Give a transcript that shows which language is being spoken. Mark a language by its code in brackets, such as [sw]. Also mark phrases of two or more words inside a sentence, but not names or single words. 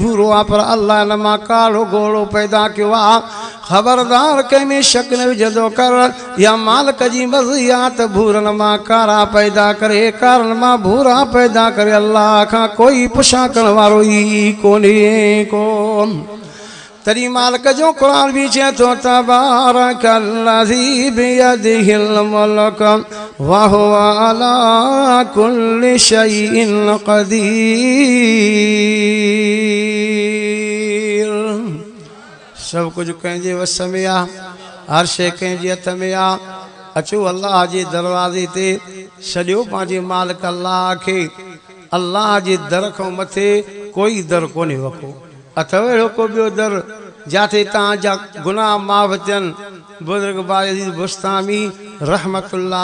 [sd] भूरो आहे पर अल्लाह हिन मां कारो घोड़ो पैदा कयो आहे ख़बरदार कंहिंमें शक न विझंदो कर या मालिक जी मर्ज़ी आहे त भूरनि मां कारा पैदा करे कारनि मां भूरा पैदा करे अल्लाह खां कोई पुछा करण वारो ई कोन्हे कोन तॾहिं मालिक जो क़ुरान बि चए थो [ar] تبارك الذي بيده الملك وهو على كل شيء [sd] क़दीर सब कुछ कंहिंजे वस में आहे हर शइ कंहिंजे हथ में आहे अचो अल्लाह जे दरवाज़े ते सॼो पंहिंजे मालिक अल्लाह खे अल्लाह जे दर खां मथे कोई दर कोन्हे वको अथव अहिड़ो को ॿियो दर जिते तव्हांजा गुनाह माफ़ थियनि बुज़ुर्ग बाज़ीज़ बुस्तामी रहमतुल्लाह